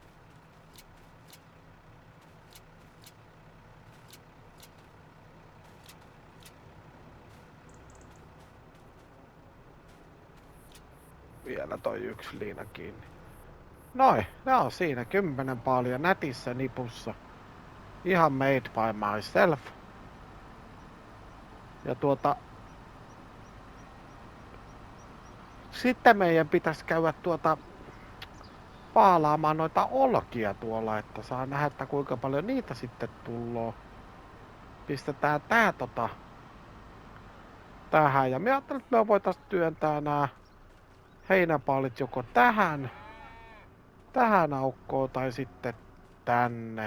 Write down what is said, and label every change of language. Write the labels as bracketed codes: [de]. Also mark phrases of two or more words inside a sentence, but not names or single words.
[fi] Vielä toi 1 liina kiinni. Noin, ne on siinä 10 paalia nätissä nipussa. Ihan [en] made by myself. [fi] Ja sitten meidän pitäisi käydä paalaamaan noita olkia tuolla, että saa nähdä, että kuinka paljon niitä sitten tulloo. Pistetään tää tähän ja mä ajattelin, että me voitais työntää nää heinäpaalit joko tähän aukkoon tai sitten tänne.